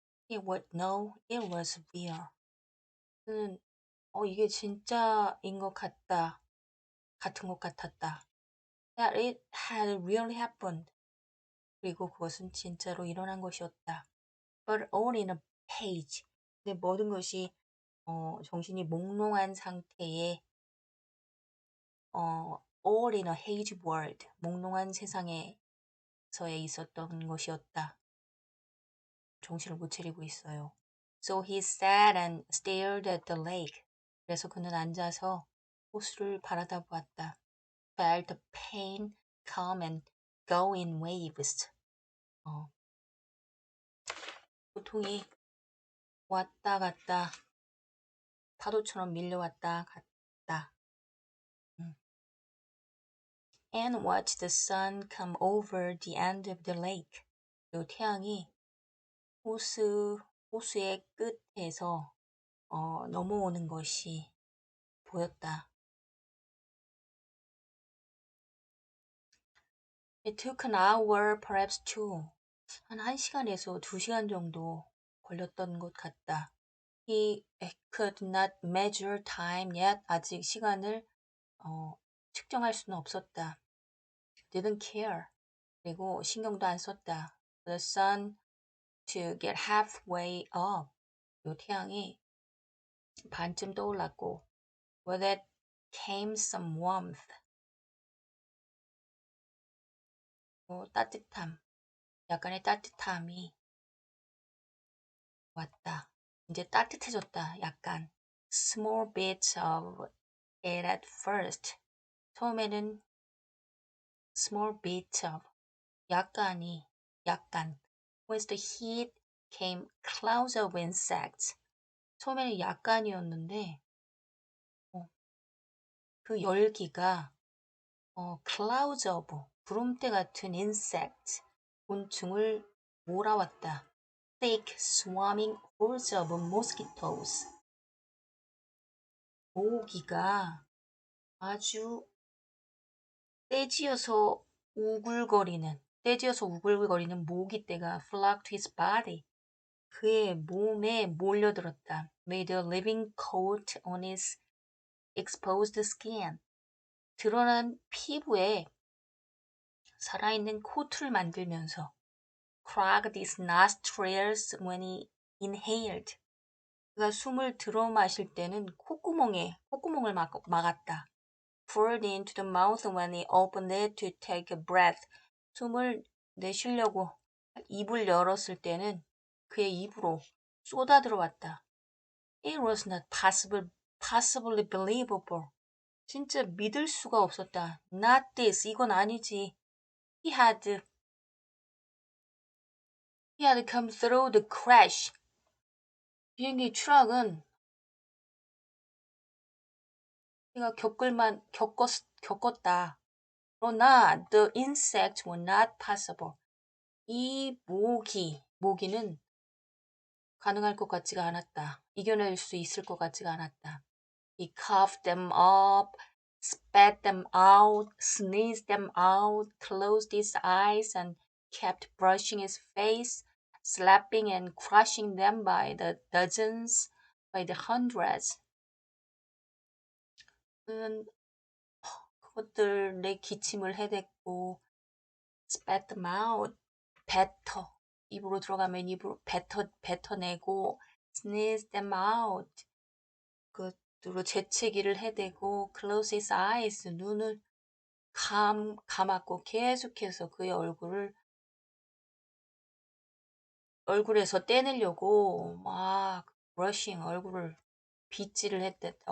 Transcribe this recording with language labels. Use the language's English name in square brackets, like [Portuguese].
[English] He would know it was real. [Korean] 그는 이게 진짜인 것 같은 것 같았다. [English] That it had really happened. [Korean] 그리고 그것은 진짜로 일어난 것이었다. [English] But all in a page. [Korean] 근데 모든 것이 정신이 몽롱한 상태에 [English] all in a hazy world. [Korean] 몽롱한 세상에서에 있었던 것이었다. 정신을 못 차리고 있어요. [English] So he sat and stared at the lake. [Korean] 그래서 그는 앉아서 호수를 바라다 보았다. [English] Felt the pain come and go in waves. [Korean] 고통이 왔다 갔다 파도처럼 밀려왔다 갔다. [English] And watched the sun come over the end of the lake. [Korean] 그리고 태양이 호수의 끝에서 넘어오는 것이 보였다. [English] It took an hour, perhaps two. [Korean] 한 1시간에서 2시간 정도 걸렸던 것 같다. [English] He could not measure time yet. [Korean] 아직 시간을 측정할 수는 없었다. [English] Didn't care. [Korean] 그리고 신경도 안 썼다. [English] The sun to get halfway up. [Korean] 요 태양이 반쯤 떠올랐고 [English] with it came some warmth. [Korean] 따뜻함. 약간의 따뜻함이 왔다. 이제 따뜻해졌다. 약간 [English] small bits of it at first. [Korean] 처음에는 [English] small bits of 약간 with the heat came clouds of insects. [Korean] 처음에는 약간이었는데 그 열기가 [English] clouds of [Korean] 구름대 같은 [English] insects [Korean] 곤충을 몰아왔다. [English] Thick swarming hordes of mosquitoes. [Korean] 모기가 아주 떼지어서 우글거리는 모기떼가 [English] flocked to his body. [Korean] 그의 몸에 몰려들었다. [English] Made a living coat on his exposed skin. [Korean] 드러난 피부에 살아있는 코트를 만들면서 [English] clogged his nostrils when he inhaled. [Korean] 그가 숨을 들어 마실 때는 콧구멍을 막았다. [English] Poured into the mouth when he opened it to take a breath. [Korean] 숨을 내쉬려고 입을 열었을 때는 그의 입으로 쏟아 들어왔다. [English] It was not possibly believable. [Korean] 진짜 믿을 수가 없었다. [English] Not this. [Korean] 이건 아니지. [English] He had come through the crash. [Korean] 비행기 추락은 내가 겪었다. 그러나 [English] the insects were not possible. [Korean] 이 모기는 가능할 것 같지가 않았다. 이겨낼 수 있을 것 같지가 않았다. [English] He coughed them up, spat them out, sneezed them out, closed his eyes and kept brushing his face, slapping and crushing them by the dozens, by the hundreds. [Korean] 그는 그것들의 기침을 해댔고 [English] spat them out, [Korean] 입으로 들어가면 입으로 뱉어내고 [English] sneeze them out, [Korean] 그것으로 재채기를 해대고 [English] close his eyes, [Korean] 눈을 감았고 계속해서 그의 얼굴에서 떼내려고 막 [English] brushing, [Korean] 얼굴을 빗질을 했댔다.